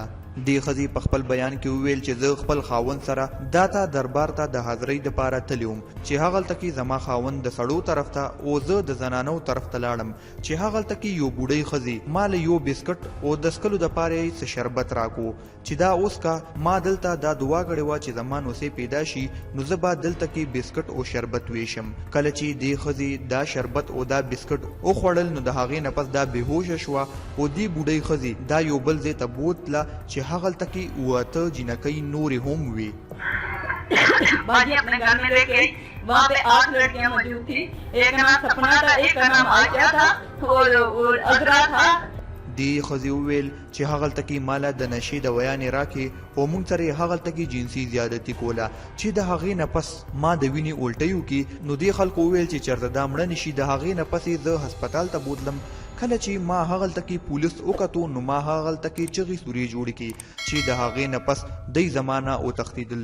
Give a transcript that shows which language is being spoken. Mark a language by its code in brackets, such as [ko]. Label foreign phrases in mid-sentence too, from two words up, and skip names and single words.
[ps] دې ښځې په خپل بیان کې وویل چې زه خپل خاوند سره داته دربار ته د حاضرۍ دپاره تللی وم چې هغلته کې زما خاوند د سړو طرف ته او زه د زنانو طرف ته لاړم چې هغلته کې یو بوډۍ ښځې ما له یو بسکټ او د څښلو دپاره یې څه شربت راکو چې دا اوس کا ما دلته دا دعا کړې وه چې زما نوسې پیدا شي نو زه به دلته کې بسکټ او شربت ویشم. کله چې دې ښځې دا شربت او دا بسکټ وخوړل نو د هغې نه پس دا بېهوشه شوه او دې بوډۍ ښځې دا یو بل ځای ته بوتله چې هغلته کې اوته جنکۍ نورې هم وي. [ur] باجی اپنے گھر میں لیکے وہاں پہ 8 لڑکیاں موجود تھی. ایک کا نام سپنا تھا، ایک کا نام آشیہ تھا اور عذرا تھا. [ps] دې ښځې وویل چې هغلته کې ماله د نشې د ویانې راکې او موږ سره یې هغلته کې جنسي زیادتي کوله چې د هغې نه پس ما د وینې الټۍ وکړي. نو دې خلکو وویل چې چېرته دا مړه نشي. د هغې نه پس یې زه هسپتال ته بوتلم. کله چې ما هغلته کې پولیس وکتو نو ما هغلته کې چغې سورې جوړې کړي چې د هغې نه پس دی زمانه وتښتېدل.